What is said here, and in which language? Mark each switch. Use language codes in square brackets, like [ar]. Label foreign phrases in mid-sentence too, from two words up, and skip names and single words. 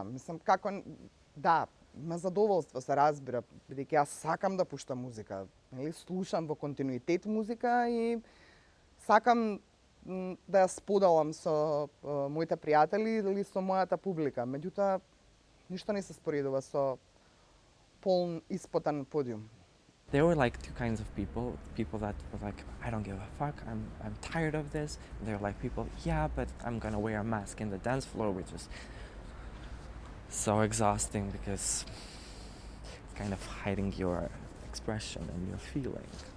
[mk] Мислам, како, да, ме задоволство се разбира, бидејќи јас сакам да пуштам музика, нели, слушам во континуитет музика и сакам да ја споделам со моите пријатели или со мојата публика. Меѓутоа, ништо не се споредува со полн испотен подиум. [en] There were like two kinds of people that were like, I don't give a fuck, I'm tired of this. And there were like people, yeah, but I'm gonna wear a mask in the dance floor, which is so exhausting because it's kind of hiding your expression and your feeling.